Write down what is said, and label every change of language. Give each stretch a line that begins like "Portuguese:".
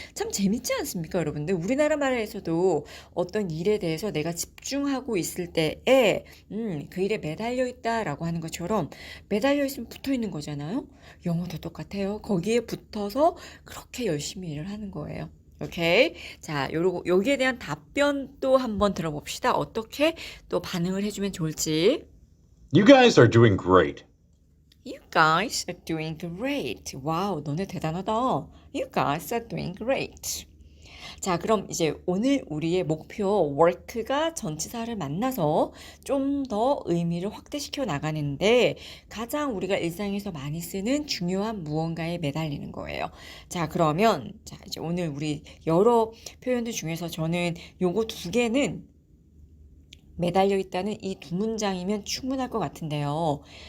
Korean: 참 재밌지 않습니까, 여러분들? 우리나라 말에서도 어떤 일에 대해서 내가 집중하고 있을 때에 그 일에 매달려 있다라고 하는 것처럼 매달려 있으면 붙어 있는 거잖아요. 영어도 똑같아요. 거기에 붙어서 그렇게 열심히 일을 하는 거예요. 오케이. 자, 여기에 대한 답변 또 한번 들어봅시다. 어떻게 또 반응을 해주면 좋을지.
English: You guys are doing great. You guys are doing great.
Korean: 와우, 너네 대단하다.
English: You guys are doing great.
Korean: 자, 그럼 이제 오늘 우리의 목표 work가 전치사를 만나서 좀 더 의미를 확대시켜 나가는데 가장 우리가 일상에서 많이 쓰는 중요한 무언가에 매달리는 거예요. 자, 그러면 자, 이제 오늘 우리 여러 표현들 중에서 저는 요거 두 개는 매달려 있다는 이 두 문장이면 충분할 것 같은데요.